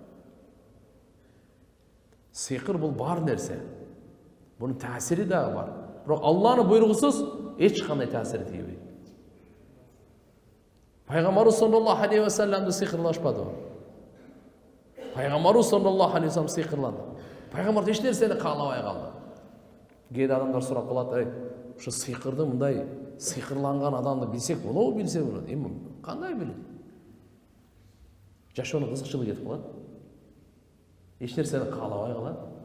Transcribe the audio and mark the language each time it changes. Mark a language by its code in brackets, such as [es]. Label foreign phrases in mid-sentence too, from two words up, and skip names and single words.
[ky] Сыйкыр бул бар нерсе. Бунун таасири да бар. Бирок Алланын буйругусуз эч кандай таасир тийбейт. Пайгамбарыбыз саллаллаху алейхи ва салламды сыйкырлашпады. Пайгамбарыбыз [ar] صلى الله عليه وسلم [ky] сыйкырлады. Пайгамбар эч нерсени каалабай калды. Кээде адамдар сурап калат, ушу сыйкырды мындай сыйкырланган адамды билсек болобу, билсе болот. Эми кандай билет? Жашоонун кызыкчылыгы кетип калат. Эч нерсени каалабай калат.